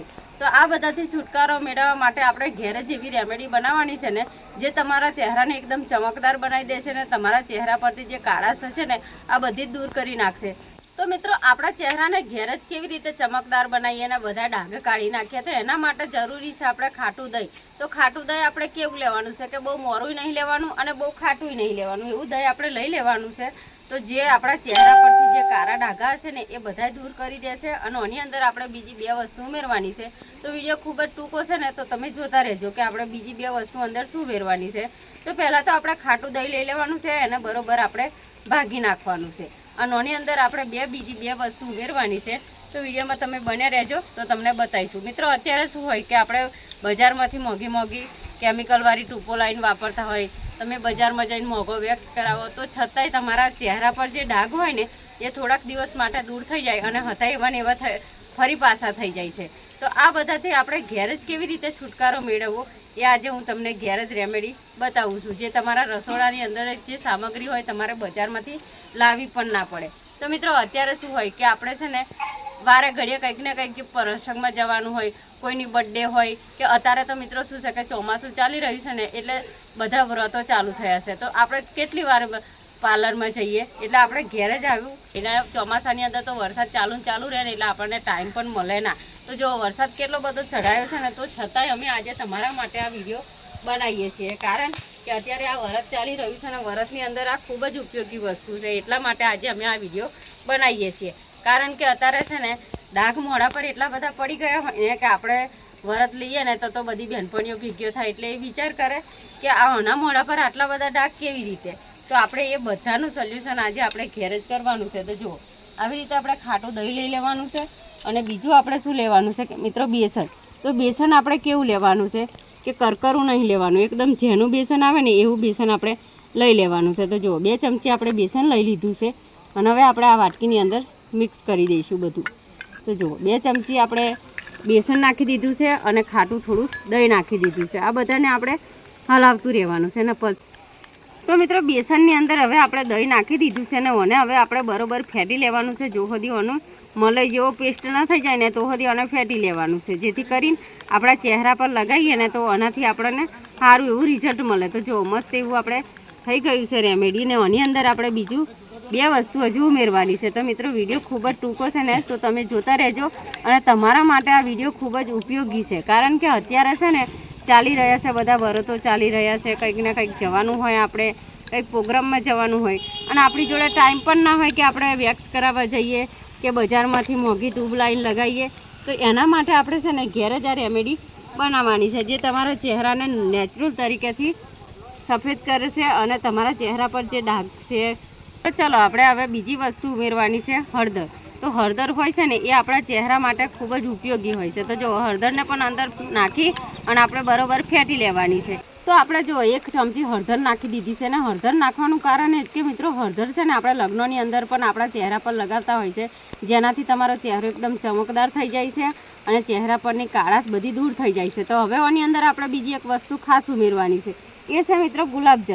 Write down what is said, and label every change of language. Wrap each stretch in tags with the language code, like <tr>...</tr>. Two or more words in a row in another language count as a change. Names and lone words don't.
<gu>તો આ બધાથી છુટકારો મેળવવા માટે આપણે ઘરે જ એવી રેમેડી બનાવવાની છે ને જે તમારા ચહેરાને એકદમ ચમકદાર બનાવી દેશે ને તમારા ચહેરા પરથી જે કાળાશ હશે ને આ બધી દૂર કરી નાખશે। તો મિત્રો, આપણા ચહેરાને ઘેર જ કેવી રીતે ચમકદાર બનાવીએ ને બધા ડાઘ કાઢી નાખીએ તો એના માટે જરૂરી છે આપણે ખાટું દહીં। તો ખાટું દહીં આપણે કેવું લેવાનું છે કે બહુ મોળુંય નહીં લેવાનું અને બહુ ખાટુંય નહીં લેવાનું, એવું દહીં આપણે લઈ લેવાનું છે। તો જે આપણા ચહેરા પરથી જે કાળા ડાઘા હશે ને એ બધાય દૂર કરી દેશે અને આની અંદર આપણે બીજી બે વસ્તુ ઉમેરવાની છે। તો વિડિયો ખૂબ જ ટૂંકો છે ને તો તમે જોતા રહેજો કે આપણે બીજી બે વસ્તુ અંદર શું ઉમેરવાની છે। તો પહેલા તો આપણે ખાટું દહીં લઈ લેવાનું છે, એને બરોબર આપણે ભાંગી નાખવાનું છે અને આની અંદર આપણે બીજી બે વસ્તુ ઉમેરવાની છે। તો વિડિયો મેં તમે બને રહેજો તો તમને બતાઈશું। મિત્રો, અત્યારે શું હોય કે આપણે બજારમાંથી મોંઘી કેમિકલ વાળી ટ્યૂબો લાઈન વાપરતા હોય, તમે બજારમાં જઈને મોંઘો વેક્સ કરાવો તો છતાંય તમારા ચહેરા પર જે ડાઘ હોય ને એ થોડાક દિવસ માટે દૂર થઈ જાય અને હતાય એવા ને એવા ફરી પાછા થઈ જાય છે। તો આ બધાથી આપણે ઘેર જ કેવી રીતે છુટકારો મેળવવો એ આજે હું તમને ઘેર જ રેમેડી બતાવું છું, જે તમારા રસોડાની અંદર જે સામગ્રી હોય તમારે બજારમાંથી લાવી પણ ના પડે। તો મિત્રો, અત્યારે શું હોય કે આપણે છે ને વારે ઘડીએ કંઈક ને કંઈક પ્રસંગ મેં જવાનું હોય, કોઈની બર્થડે હોય કે અત્યારે તો મિત્રો શું છે કે ચોમાસું ચાલી રહ્યું છે ને એટલે બધા વ્રતો ચાલુ થયા છે। તો આપણે કેટલી વાર પાર્લર મેં જઈએ એટલે આપણે ઘેર જ આવ્યું એના ચોમાસાની અંદર તો વરસાદ ચાલુ રહે ને એટલે આપણે ટાઇમ પણ મળે ના। તો જો વરસાદ કેટલો બધો ચઢાયો છે ને તો છતાંય અમે આજે તમારા માટે આ વિડિયો બનાવીએ છીએ, કારણ કે અત્યારે આ વરસ ચાલી રહ્યું છે ને વરસની અંદર આ ખૂબ જ ઉપયોગી વસ્તુ છે, એટલા માટે આજે અમે આ વિડિયો બનાવીએ છીએ। કારણ કે અત્યારે છે ને ડાઘ મોઢા પર એટલા બધા પડી ગયા હોય કે આપણે વરત લીએ ને તો બધી બેનપણીઓ ભીગ્યો થાય એટલે એ વિચાર કરે કે આના મોઢા પર આટલા બધા ડાઘ કેવી રીતે। તો આપણે એ બધાનું સોલ્યૂશન આજ આપણે ઘેર જ કરવાનું છે। તો જુઓ, આવી રીતે આપણે ખાટું દહીં લઈ લેવાનું છે અને બીજું આપણે શું લેવાનું છે કે મિત્રો બેસન। તો બેસન આપણે કેવું લેવાનું છે કે કરકરું નહીં લેવાનું, એકદમ ઝીણું બેસન આવે ને એવું બેસન આપણે લઈ લેવાનું છે। તો જુઓ, 2 ચમચી આપણે બેસન લઈ લીધું છે અને હવે આપણે આ વાટકીની અંદર મિક્સ કરી દઈશું બધું। તો જુઓ, 2 ચમચી આપણે બેસન નાખી દીધું છે અને ખાટું થોડું દહીં નાખી દીધું છે। આ બધાને આપણે હલાવતું રહેવાનું છે ને પછી તો મિત્રો બેસનની અંદર હવે આપણે દહીં નાખી દીધું છે ને ઓને હવે આપણે બરોબર ફેટી લેવાનું છે। જો સુધી ઓનું મલાઈ જેવો પેસ્ટ ન થઈ જાય ને તો સુધી ઓને ફેટી લેવાનું છે, જેથી કરીને આપણા ચહેરા પર લગાવીએ ને તો આનાથી આપણે સારું એવું રિઝલ્ટ મળે। તો જો મસ્ત એવું આપણે થઈ ગયું છે રેમેડી ને આની અંદર આપણે બીજું 2 વસ્તુ હજુ ઉમેરવાની છે। તો મિત્રો, વિડિયો ખૂબ જ ટૂંકો છે ને તો તમે જોતા રહેજો અને તમારા માટે આ વિડિયો ખૂબ જ ઉપયોગી છે, કારણ કે અત્યારે છે ને ચાલી રહ્યા છે બધા વ્રતો ચાલી રહ્યા છે, કંઈક ને કંઈક જવાનું હોય, આપણે કંઈક પ્રોગ્રામ મેં જવાનું હોય અને આપણી જોડે ટાઇમ પણ ના હોય કે આપણે વેક્સ કરાવવા જઈએ કે બજારમાંથી મોંઘી ટ્યૂબ લાઇન લગાવીએ। તો એના માટે આપણે છે ને ઘેર જ આ રેમેડી બનાવવાની છે, જે તમારા ચહેરાને નેચરલ તરીકેથી સફેદ કરે છે અને તમારા ચહેરા પર જે ડાઘ છે। તો ચલો આપણે હવે બીજી વસ્તુ ઉમેરવાની છે હળદર। તો હળદર હોય છે ને એ આપણા ચહેરા માટે ખૂબ જ ઉપયોગી હોય છે। તો જો હળદરને પણ અંદર નાખી અને આપણે બરોબર ફેટી લેવાની છે। તો આપણે જો 1 ચમચી હળદર નાખી દીધી છે ને હળદર નાખવાનું કારણ એ કે મિત્રો હળદર છે ને આપણે લગ્નોની અંદર પણ આપણા ચહેરા પર લગાવતા હોય છે, જેનાથી તમારો ચહેરો એકદમ ચમકદાર થઈ જાય છે અને ચહેરા પરની કાળાશ બધી દૂર થઈ જાય છે। તો હવે આની અંદર આપણે બીજી એક વસ્તુ ખાસ ઉમેરવાની છે, એ છે મિત્રો ગુલાબજળ।</gu>